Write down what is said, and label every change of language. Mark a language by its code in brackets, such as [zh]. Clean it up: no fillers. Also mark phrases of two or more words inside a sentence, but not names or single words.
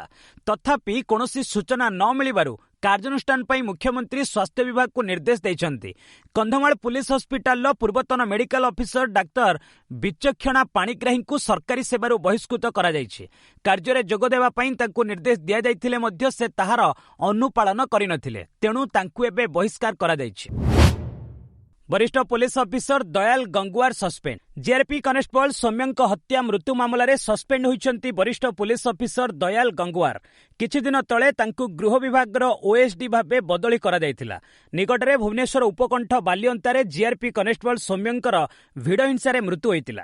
[or] ତଥାପି କୌଣସି ସୂଚନା ନ ମିଳିବାରୁ କାର୍ଯ୍ୟାନୁଷ୍ଠାନ ପାଇଁ ମୁଖ୍ୟମନ୍ତ୍ରୀ ସ୍ୱାସ୍ଥ୍ୟ ବିଭାଗକୁ ନିର୍ଦ୍ଦେଶ ଦେଇଛନ୍ତି। କନ୍ଧମାଳ ପୁଲିସ ହସ୍ପିଟାଲର ପୂର୍ବତନ ମେଡିକାଲ ଅଫିସର ଡାକ୍ତର ବିଚକ୍ଷଣା ପାଣିଗ୍ରାହୀଙ୍କୁ ସରକାରୀ ସେବାରୁ ବହିଷ୍କୃତ କରାଯାଇଛି। କାର୍ଯ୍ୟରେ ଯୋଗ ଦେବା ପାଇଁ ତାଙ୍କୁ ନିର୍ଦ୍ଦେଶ ଦିଆଯାଇଥିଲେ ମଧ୍ୟ ସେ ତାହାର ଅନୁପାଳନ କରିନଥିଲେ। ତେଣୁ ତାଙ୍କୁ ଏବେ ବହିଷ୍କାର କରାଯାଇଛି। वरिष्ठ [en] police officer [or] ଦୟାଲ ଗଙ୍ଗୁଆର ସସପେଣ୍ଡ। ଜିଆରପି କନେଷ୍ଟବଲ ସୌମ୍ୟଙ୍କ ହତ୍ୟା ମୃତ୍ୟୁ ମାମଲେ ସସପେଣ୍ଡ ହୋଇଛନ୍ତି ବରିଷ୍ଠ [en] police officer [or] ଦୟାଲ ଗଙ୍ଗୁଆର। କିଛି ଦିନ ତଳେ ତାଙ୍କୁ ଗୃହ ବିଭାଗ ଓଏସଡି ଭାବେ ବଦଳି କରା ଯାଇଥିଲା। ନିକଟରେ ଭୁବନେଶ୍ୱର ଉପକଣ୍ଠ ବାଳିଅନ୍ତାରେ ଜିଆରପି କନେଷ୍ଟବଲ ସୌମ୍ୟଙ୍କର ଭିଡ଼ ହିଂସାରେ ମୃତ୍ୟୁ ହୋଇଥିଲା।